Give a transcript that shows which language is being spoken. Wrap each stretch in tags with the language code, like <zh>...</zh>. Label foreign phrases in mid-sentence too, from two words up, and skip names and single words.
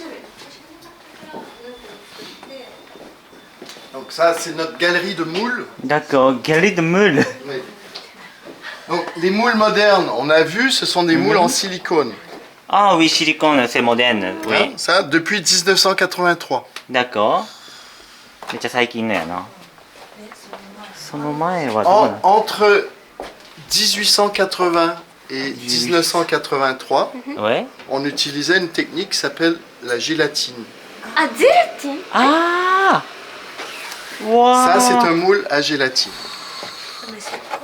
<fr>Donc, ça, c'est notre galerie de moules. D'accord. Galerie de moules. Oui. Donc, les moules modernes, on a vu, ce sont des moules en silicone. Ah oui, silicone, c'est moderne. Oui. Hein, ça, depuis 1983. D'accord.</fr> <ja>めっちゃ最近のやな。その前はどうなの</ja> <fr>Entre 1880 et 1983, Ouais. on utilisait une technique qui s'appelle la gélatine. Ah, zélatine. Ah. Wow. Ça, c'est un moule à gélatine. Mais c'est quoi?</fr>